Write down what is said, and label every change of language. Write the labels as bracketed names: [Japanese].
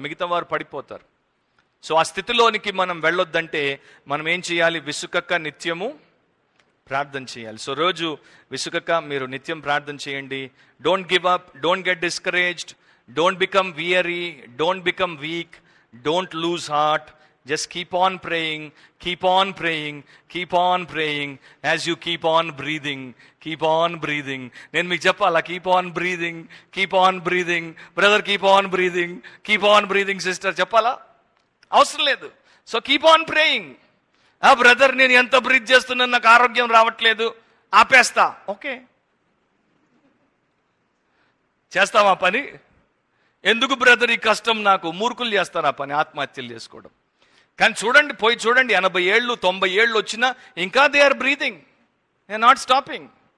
[Telugu] మిగతా వారు పడిపోతారు. సో ఆ స్థితిలోనికి మనం వెళ్ళొద్దంటే మనం ఏం చేయాలి? విసుకక నిత్యము ప్రార్థన చేయాలి. సో రోజు విసుకక మీరు నిత్యం ప్రార్థన చేయండి. [English] Don't give up, don't get discouraged, don't become weary, don't become weak, don't lose heart. Just keep on praying, keep on praying, keep on praying as you keep on breathing, keep on breathing. [Telugu] నేను మీకు చెప్పాలా? [English] keep on breathing, keep on breathing, brother keep on breathing, keep on breathing sister [Telugu] చెప్పాలా? అవసరం లేదు. So [English] keep on praying. [Telugu] Brother నేను ఎంత breath చేస్తున్నాను, నాకు ఆరోగ్యం రావట్లేదు, ఆపేస్తా. ఓకే, చేస్తావా పని? ఎందుకు బ్రదర్ ఈ కష్టం నాకు? మూర్ఖులు చేస్తారు ఆ పని, ఆత్మహత్యలు చేసుకోవడం. కానీ చూడండి, పోయి చూడండి, 80 ఏళ్ళు 90 ఏళ్ళు వచ్చినా ఇంకా [English] They are breathing, they are not stopping.